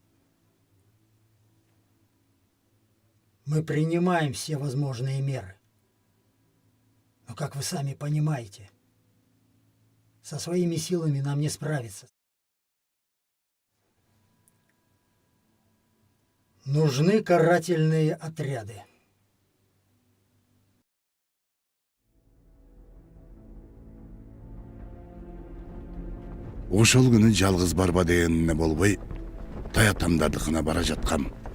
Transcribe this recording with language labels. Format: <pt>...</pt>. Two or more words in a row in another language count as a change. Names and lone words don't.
<ru>Мы принимаем все возможные меры. Но, как вы сами понимаете, со своими силами нам не справиться. Нужны карательные отряды.</ru> <ky>Ошол күнү жалгыз барба дегенине болбой, таятамдардыкына бара жаткам.</ky>